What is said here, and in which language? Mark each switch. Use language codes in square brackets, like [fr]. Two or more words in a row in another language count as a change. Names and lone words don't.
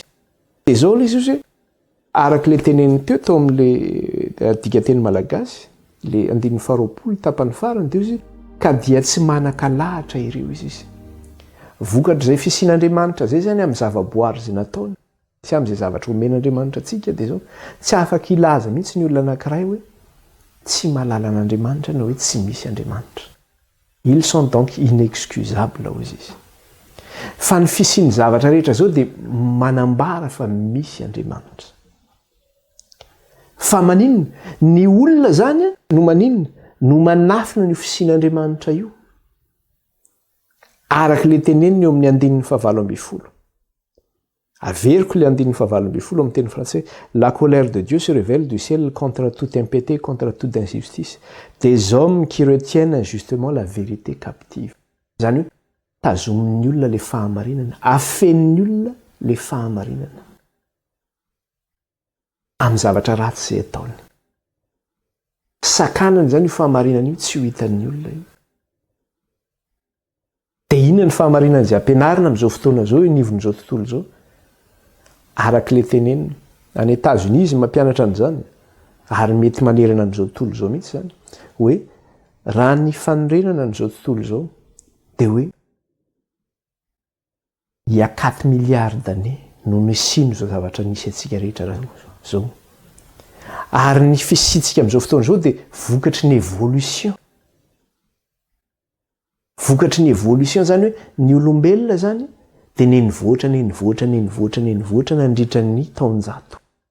[mg] Dia zao le izy hoe araka le teneniny teo amin'le dikateny malagasy, le 19 tapany farany dia izy ka dia tsy manan-kalahatra ireo izy. Vokatra izay fisian'Andriamanitra zay zany amin'ny zavaboary izay nataony, sy amin'izay zavatra omen'Andriamanitra antsika dia zao tsy afaka ilaza mihitsy ny olona anankiray hoe tsy mahalala an'Andriamanitra na hoe tsy misy Andriamanitra. [fr] Ils sont donc inexcusables [mg] hozy izy. Fa ny fisian'ny zavatra rehetra zao dia manambara fa misy Andriamanitra. Fa maninona? Ny olona zany no maninona? No manafina ny fisian'Andriamanitra io. Araka le teneniny eo amin'ny 9:20. Averiko le 9:20 amin'ny teny français. [fr] La colère de Dieu se révèle du ciel contre tout impété, contre toute injustice, des hommes qui retiennent injustement la vérité captive. [mg] Zany hoe tazomin'ny olona le fahamarinana, afen'ny olona le fahamarinana amin'ny zavatra ratsy izay ataony. Sakanany zany io fahamarinana io tsy ho hitan'ny olona io. Dia inona ny fahamarinana izay ampianarina amin'izao fotoana zao, inivon'izao tontolo zao? Araka le teneniny any États-Unis izy mampianatra an'izany, ary mety manerana an'izao tontolo zao mihitsy zany, hoe raha ny fanorenana an'izao tontolo zao dia hoe [fr] il y a 4 milliards d'années [mg] no nisino zao zavatra nisy antsika rehetra zao. Ary ny fisitsika amin'izao fotoana zao dia vokatry ny évolution. Vokatry ny évolution zany hoe ny olombelona zany dia nenivoatra nandritra ny taonjato.